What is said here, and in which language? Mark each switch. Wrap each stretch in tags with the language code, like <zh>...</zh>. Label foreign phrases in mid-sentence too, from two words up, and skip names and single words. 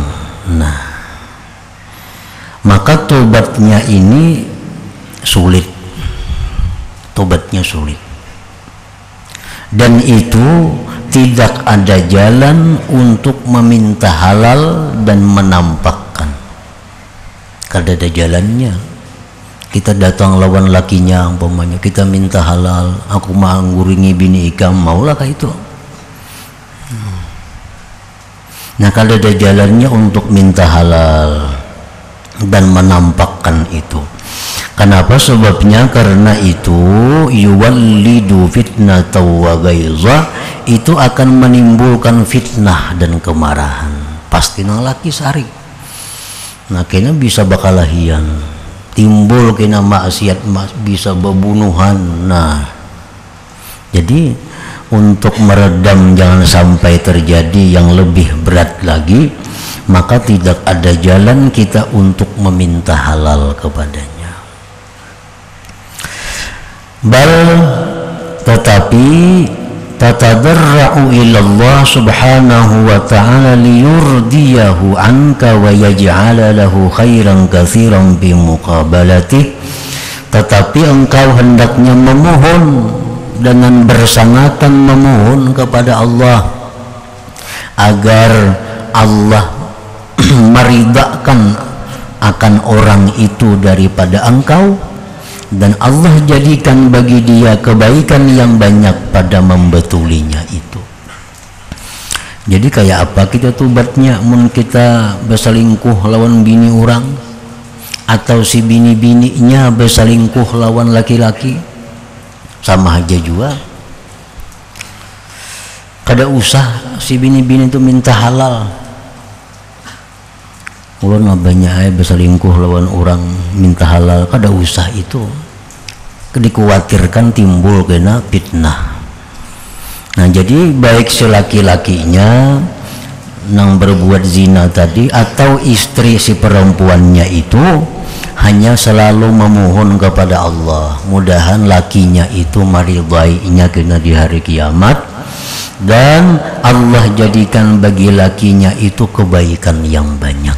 <id>Nah, maka tobatnya ini sulit, tobatnya sulit, dan itu tidak ada jalan untuk meminta halal dan menampakkan.</id> <bjn>Kada ada jalannya. Kita datang lawan lakinya, umpamanya kita minta halal, aku mau nguringi bini ikam, maulah kah itu?</bjn> <id>Nah, kalau ada jalannya untuk minta halal, dan menampakkan itu. Kenapa? Sebabnya karena itu</id> <ar>يولد فتنة وغيظا,</ar> <id>itu akan menimbulkan fitnah dan kemarahan.</id> <bjn>Pasti nang laki sari. Nah kena bisa bakalahian, timbul kena maksiat, bisa bebunuhan.</bjn> <id>Nah jadi untuk meredam jangan sampai terjadi yang lebih berat lagi, maka tidak ada jalan kita untuk meminta halal kepadanya.</id> <ar>Bal tetapi تتضرع إلى الله سبحانه وتعالى ليرضيه عنك ويجعل له خيرا كثيرا بمقابلته.</ar> <id>Tetapi engkau hendaknya memohon dengan bersangatan memohon kepada Allah agar Allah meridhakan akan orang itu daripada engkau, dan Allah jadikan bagi dia kebaikan yang banyak pada membetulinya itu.</id> <bjn>Jadi kayak apa kita tubatnya mun kita berselingkuh lawan bini orang, atau si bini-bininya berselingkuh lawan laki-laki, sama aja juga. Kada usah si bini-bini itu minta halal. Ulun banyak berselingkuh lawan orang minta halal, kada usah itu.</bjn> <id>Dikhawatirkan timbul kena fitnah. Nah jadi baik si laki-lakinya nang berbuat zina tadi atau istri si perempuannya itu hanya selalu memohon kepada Allah, mudahan lakinya itu maridainya kena di hari kiamat, dan Allah jadikan bagi lakinya itu kebaikan yang banyak.</id>